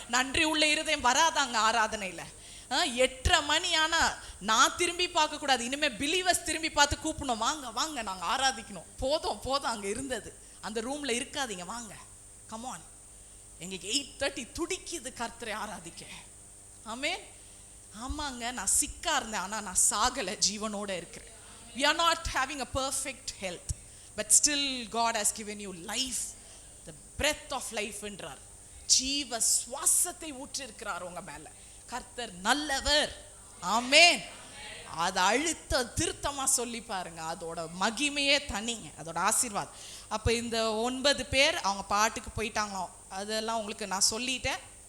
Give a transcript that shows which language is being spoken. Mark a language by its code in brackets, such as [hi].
[ta] நன்றி உள்ள இருதயம் வராதாங்க ஆராதனையில? 8:30 மணி ஆனா நான் திரும்பி பார்க்க கூடாது, இனிமே பிலீவர்ஸ் திரும்பி பார்த்து கூப்பிடணும், வாங்க வாங்க நாங்க ஆராதிக்கணும். போதும் போதும் அங்க இருந்தது, அந்த ரூம்ல இருக்காதீங்க, வாங்க கமான். எங்களுக்கு 8:30 துடிக்குது கர்த்தரை ஆராதிக்க. ஆமென். ஆமாங்க, நான் சிக்கா இருந்தேன், ஆனா நான் சாகல, ஜீவனோட இருக்கிறேன். [en] We are not having a perfect health, but still God has given you life, the breath of life [ta] என்றார். ஜீவ சுவாசத்தை ஊற்றி இருக்கிறார் உங்க மேல. கர்த்தர் நல்லவர். ஆமென். அதை அழுத்த திருத்தமா சொல்லி பாருங்க, அதோட மகிமையே தனிங்க, அதோட ஆசீர்வாதம். அப்ப இந்த 9 பேர் அவங்க பாட்டுக்கு போயிட்டாங்களோ, அதெல்லாம் உங்களுக்கு நான் சொல்லிட்டேன்.